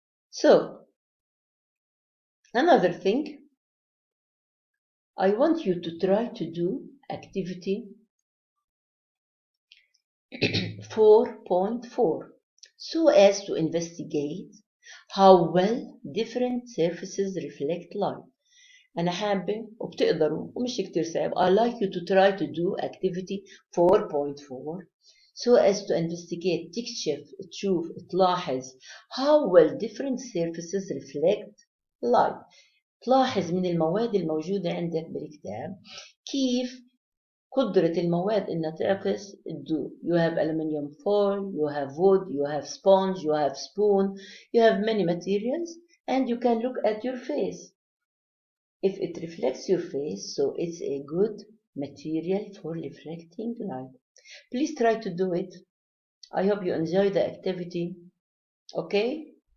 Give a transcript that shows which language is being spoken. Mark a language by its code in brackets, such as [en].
[en] So, another thing, I want you to try to do activity 4.4 so as to investigate how well different surfaces reflect light. [ar] أنا حابة وبتقدروا ومش كتير صعب. [en] I like you to try to do activity 4.4 so as to investigate, [ar] تكشف, تشوف, تلاحظ [en] how well different surfaces reflect light. [ar] تلاحظ من المواد الموجودة عندك بالكتاب كيف قدرة المواد إنها تعكس الضوء. [en] You have aluminium foil, you have wood, you have sponge, you have spoon, you have many materials, and you can look at your face. If it reflects your face, so it's a good material for reflecting light. Please try to do it. I hope you enjoy the activity. Okay?